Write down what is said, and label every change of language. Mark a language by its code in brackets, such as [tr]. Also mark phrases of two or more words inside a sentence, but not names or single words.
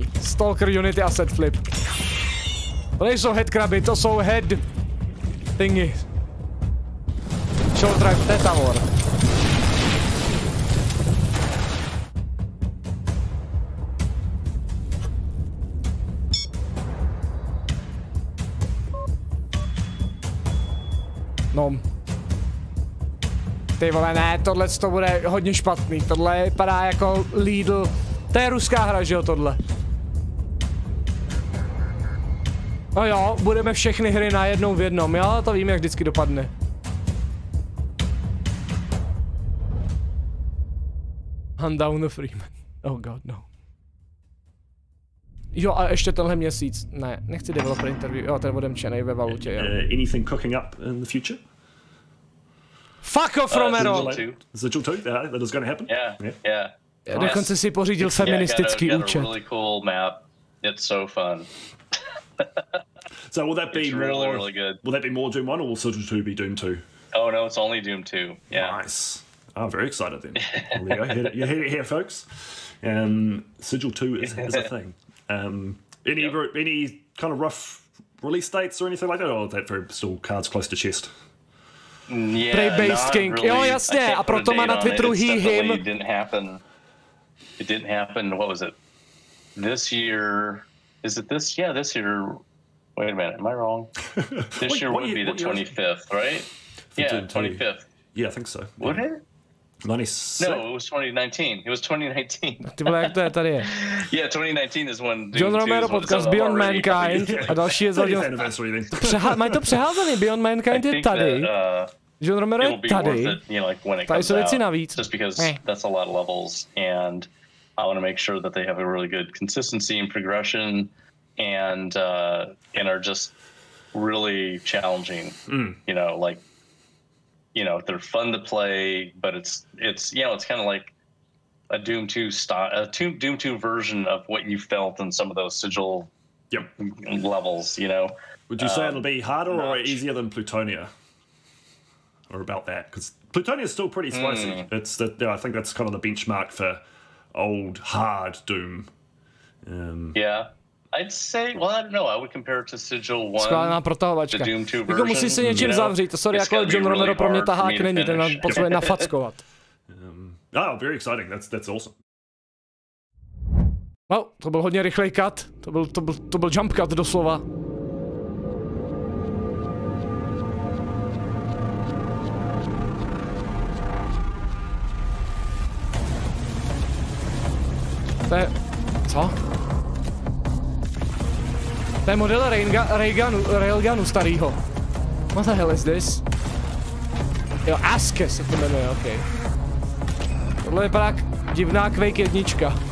[cs] Stalker, Unity a Set Flip. To nejsou headcraby, to jsou head thingy. [en] Short drive, [cs] Tetavor. No. Ty vole, ne, tohle to bude hodně špatný. Tohle vypadá jako Lidl. To je ruská hra, že jo, tohle. No jo, budeme všechny hry najednou v jednom, jo, to vím, jak vždycky dopadne. [en] Hand down the Freeman. Oh god, no. [cs] Jo, a ještě tenhle měsíc. Ne, nechci [en] developer interview. [cs] Jo, ten odemčenej ve valutě, jo. [en] Anything cooking up in the future? Fuck off, Romero! Sigil 2, that is going to happen? Yeah. [cs] Dokonce si pořídil feministický účet. [en] Really cool map. It's so fun. So will that be it's more? Really good. Will that be more Doom 1 or will Sigil 2 be Doom 2? Oh no, it's only Doom 2. Yeah. Nice. I'm very excited then. There you go. You heard it here, folks. Sigil 2 is a thing. Any kind of rough release dates or anything like that, or is that very still cards close to chest? Yeah, Play-based king. Really. [cs] Jo, jasně, a proto má na Twitteru him. [en] It didn't happen. It didn't happen. What was it? This year? Is it this? Yeah, this year. Wait a minute. Am I wrong? This year would be the 25th, right? Yeah, 25th. Yeah, I think so. Would it? 96. No, it was 2019. It was 2019. [cs] Ty vole, jak to je tady? [en] Yeah, 2019 is when [cs] John Romero podcast Beyond Mankind a další je zaděl. Mají to přeházený, Beyond Mankind je tady. John Romero je tady. Tady jsou věci navíc. [en] Just because that's a lot of levels and I want to make sure that they have a really good consistency and progression and are just really challenging. You know, like, you know, they're fun to play, but it's you know, it's kind of like a Doom 2 style, Doom 2 version of what you felt in some of those Sigil levels, you know. Would you say it'll be harder or easier than Plutonia? are about that, because Plutonia is still pretty spicy. It's that I think that's kind of the benchmark for old hard Doom. Yeah. I'd say, well, I don't know. I would compare it to Sigil 1. [cs] Skládaná protahovačka. [en] The Doom 2 [cs] jako musí se něčím zavřít. To sorry, jako John Romero pro mě tahák není, ten nám potřebuje nafackovat. [en] Oh, very exciting. That's awesome. [cs] Wow, to byl hodně rychlej cut. To byl [en] jump cut [cs] doslova. To je... Co? To je model railgunu starýho. [en] What the hell is this? [cs] Jo, Aske se to jmenuje, ok. Tohle vypadá jak divná Quake 1.